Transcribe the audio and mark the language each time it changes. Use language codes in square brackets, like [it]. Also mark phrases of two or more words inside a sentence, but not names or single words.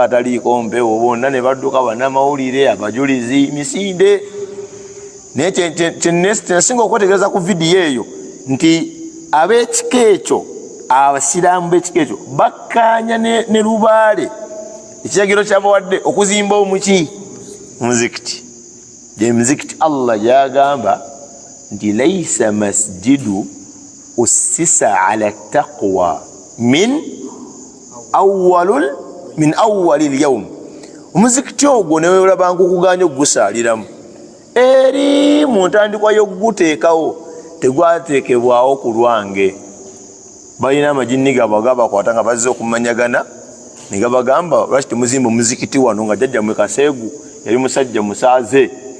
[lg] ataliiko mpewo bonna ne badduka bannamawulire abajulizi misinde naye kyenasinga okwetegereza ku vidiyo eyo nti ab'ekika ekyo abasiraamu b'ekika ekyo bakkaanya ne lubaale ekiragiro kyabawadde okuzimba omuki muzikiti gye muzikiti Allah gyagamba nti [ar] ليس مسجد أسس على التقوى من أول يوم [lg] omuzikiti ogwo newolabanga okuganya okugusaaliramu eri mu ntandikwa y'okuguteekawo tegwateekebwawo ku lwange balina amajinni gaabwe gabakwata nga bazze okumanyagana ne gabagamba lwaki temuzimba omuzikiti wano nga jjajja mwe Kaseegu yali musajja musaaze